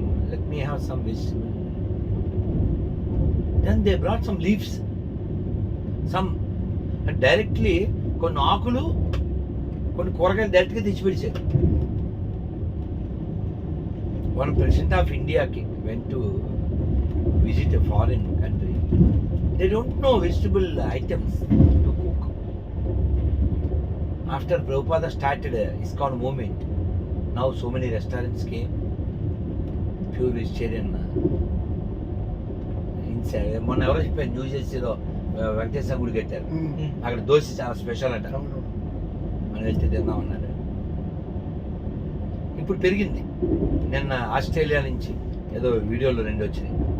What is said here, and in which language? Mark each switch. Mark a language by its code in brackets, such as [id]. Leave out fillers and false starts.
[en] Let me have some vegetable. Then they brought some leaves. And directly [te] కొన్ని ఆకులు కొన్ని కూరగాయలు డైరెక్ట్గా తెచ్చిపెట్టారు. [en] One president of India went to visit a foreign country. They don't know vegetable items to cook. After Prabhupada started ISKCON movement, now so many restaurants came, pure vegetarian. [te] Inside, మొన్న ఎవరో చెప్పారు new జెర్సీలో Venkateswara గుడి కట్టారు, అక్కడ దోశ చాలా special అట, మనం వెళ్తే తిందామన్నారు. ఇప్పుడు పెరిగింది. నిన్న ఆస్ట్రేలియా నుంచి ఏదో వీడియోలో 2 వచ్చినాయి.